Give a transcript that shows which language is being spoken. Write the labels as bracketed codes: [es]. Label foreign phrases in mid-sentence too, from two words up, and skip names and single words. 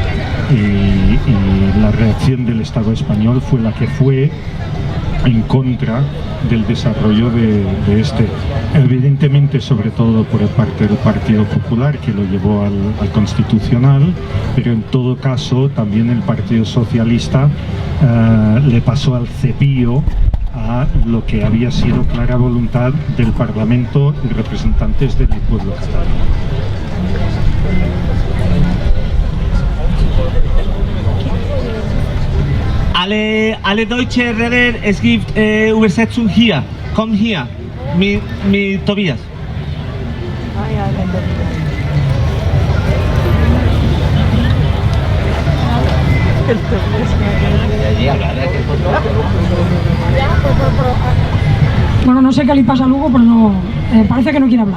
[es] y la reacción del Estado español fue la que fue en contra del desarrollo de este, evidentemente sobre todo por parte del Partido Popular, que lo llevó al Constitucional, pero en todo caso también el Partido Socialista le pasó al cepillo a lo que había sido clara voluntad del Parlamento y representantes del pueblo catalán. [de] Alle deutsche Redner, es gibt Übersetzung hier. Komm hier, mit Tobias. [es] Bueno, no sé qué le pasa a Lugo, pero no, parece que no quiere hablar.